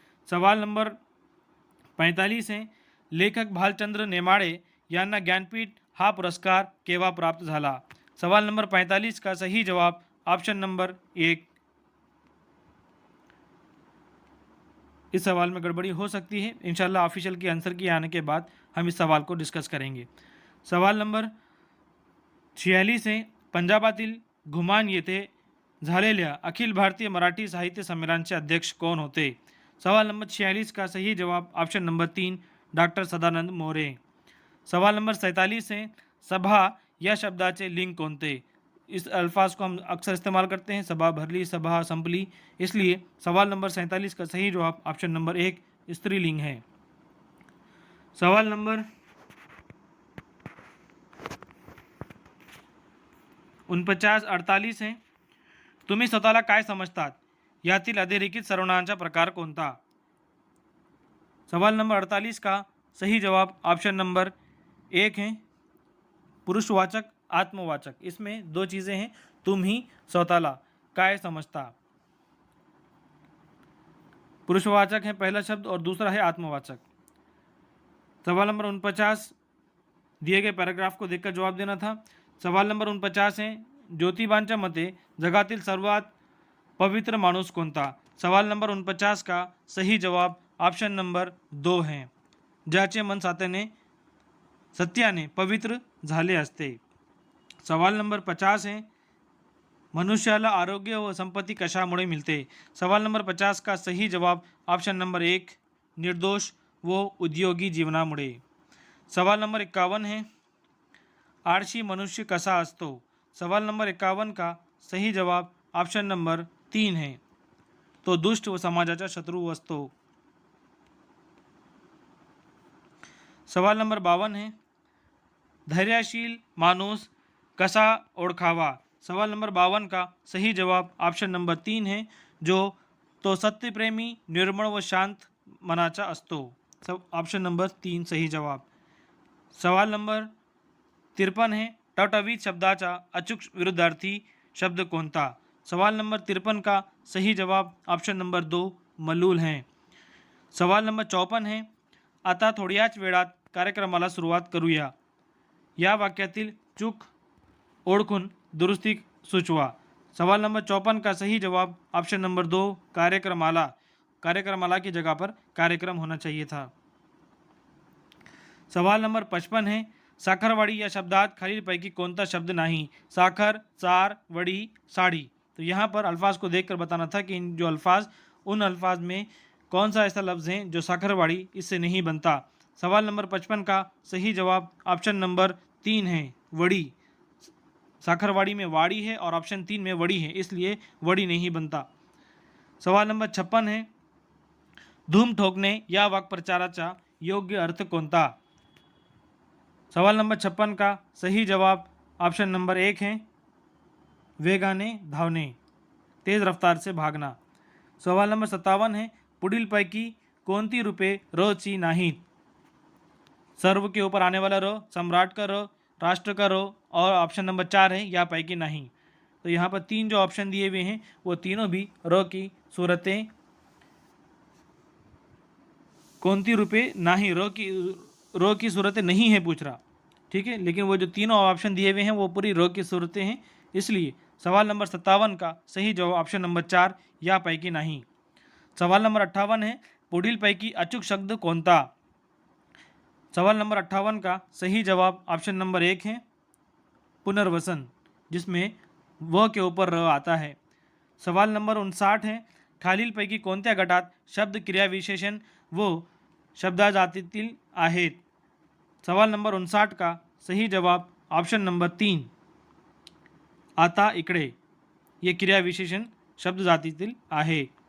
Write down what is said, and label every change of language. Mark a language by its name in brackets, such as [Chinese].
[Hindi] सवाल नंबर 45 है, [Marathi] लेखक भालचंद्र नेमाडे यांना ज्ञानपीठ हा पुरस्कार केव्हा प्राप्त झाला? [Hindi] सवाल नंबर 45 का सही जवाब ऑप्शन नंबर 1। इस सवाल में गड़बड़ी हो सकती है, इंशाल्लाह ऑफिशियल के आंसर की आने के बाद हम इस सवाल को डिस्कस करेंगे। सवाल नंबर 46 है, [Marathi] पंजाबातील घुमान येथे झालेल्या अखिल भारतीय मराठी साहित्य संमेलनाचे अध्यक्ष कोण होते? [Hindi] सवाल नंबर 46 का सही जवाब option number 3 doctor Sadanand More. सवाल नंबर 47 है, [Marathi] सभा या शब्दाचे लिंग कोणते? [Hindi] इस अल्फाज को हम अक्सर इस्तेमाल करते हैं, [Marathi] सभा भरली, सभा संपली, [Hindi] इसलिए सवाल नंबर 47 का सही जवाब ऑप्शन नंबर 1 स्त्रीलिंग है। सवाल नंबर 49-48 है, [Marathi] तुम्ही स्वतःला काय समजतात यातील अधोरेखित सर्वनामांचा प्रकार कोणता? [Hindi] सवाल नंबर 48 का सही जवाब ऑप्शन नंबर 1 है पुरुषवाचक आत्मवाचक। इसमें दो चीज़ें हैं, तुम ही स्वतःला, काय समझता। पुरुषवाचक है पहला शब्द और दूसरा है आत्मवाचक। सवाल नंबर 49 दिए गए पैराग्राफ को देखकर जवाब देना था। सवाल नंबर 49 है, [Marathi] ज्योतिबांच्या मते जगातील सर्वात पवित्र माणूस कोणता? [Hindi] सवाल नंबर 49 का सही जवाब ऑप्शन नंबर 2 है, [Marathi] ज्याचे मन सत्याने पवित्र झाले असते। [Hindi] सवाल नंबर 50 है, [Marathi] मनुष्याला आरोग्य व संपत्ति कशामुळे मिळते? [Hindi] सवाल नंबर 50 का सही जवाब ऑप्शन नंबर 1 [Marathi] निर्दोष व उद्योगी जीवनामुळे। [Hindi] सवाल नंबर 51 है, [Marathi] आळशी मनुष्य कसा असतो? [Hindi] सवाल नंबर 51 का सही जवाब ऑप्शन नंबर 3 है, [Marathi] तो दुष्ट व समाजाचा शत्रू असतो। [Hindi] सवाल नंबर 52 है, [Marathi] धैर्यशील माणूस कसा ओळखावा? [Hindi] सवाल नंबर 52 का सही जवाब ऑप्शन नंबर 3 है, [Marathi] जो तो सत्यप्रेमी, निर्मळ व शांत मनाचा असतो। [Hindi] ऑप्शन नंबर 3 सही जवाब। सवाल नंबर 53 है, [Marathi] टवटवीत शब्दाचा अचूक विरुद्धार्थी शब्द कोणता? [Hindi] सवाल नंबर 53 का सही जवाब ऑप्शन नंबर 2 मलूल है। सवाल नंबर 54 है, [Marathi] आता थोड्याच वेळात कार्यक्रमाला सुरुवात करूया, या वाक्यातील चूक ओळखून दुरुस्ती सुचवा। [Hindi] सवाल नंबर 54 का सही जवाब ऑप्शन नंबर 2 कार्यक्रमाला की जगह पर कार्यक्रम होना चाहिए था। सवाल नंबर 55 है, [Marathi] साखरवाडी या शब्दात खालीलपैकी कोणता शब्द नहीं? [Hindi] साखर, चार, वड़ी, साड़ी। तो यहाँ पर अल्फाज को देखकर बताना था कि इन जो अल्फाज उन अल्फाज में कौन सा ऐसा लफ्ज़ है जो साखरवाड़ी इससे नहीं बनता। सवाल नंबर 55 का सही जवाब ऑप्शन नंबर 3 है वड़ी। साखरवाड़ी में वाड़ी है और ऑप्शन 3 में वड़ी है, इसलिए वड़ी नहीं बनता। सवाल नंबर 56 है, [Marathi] धूम ठोकणे या वाक्प्रचाराचा योग्य अर्थ कोणता? [Hindi] सवाल नंबर 56 का सही जवाब ऑप्शन नंबर 1 है [Marathi] वेगाने धावणे, [Hindi] तेज रफ्तार से भागना। सवाल नंबर 57 है, [Marathi] पुढीलपैकी कोणती रूपे र ची नाहीत? [Hindi] सर्व के ऊपर आने वाला र, सम्राट का र, राष्ट्र का र और ऑप्शन नंबर 4 है या पैकी नहीं। तो यहाँ पर 3 जो ऑप्शन दिए हुए हैं वो तीनों भी र की सूरतें कोणती रूपे नहीं, रो की सूरतें नहीं है पूछ रहा, ठीक है। लेकिन वो जो तीनों ऑप्शन दिए हुए हैं वो पूरी रो की सूरतें हैं, इसलिए सवाल नंबर 57 का सही जवाब ऑप्शन नंबर 4 या पैकी नहीं। सवाल नंबर 58 है, [Marathi] पुढीलपैकी अचूक शब्द कोणता? [Hindi] सवाल नंबर 58 का सही जवाब ऑप्शन नंबर 1 है पुनर्वसन, जिसमें व के ऊपर र आता है। सवाल नंबर 59 है, [Marathi] खालीलपैकी कोणत्या गटात शब्द क्रियाविशेषण व शब्दाजातीतील आहेत? [Hindi] सवाल नंबर 59 का सही जवाब ऑप्शन नंबर 3 आता इकडे, ये क्रियाविशेषण [Marathi] शब्द जातीतील आहे।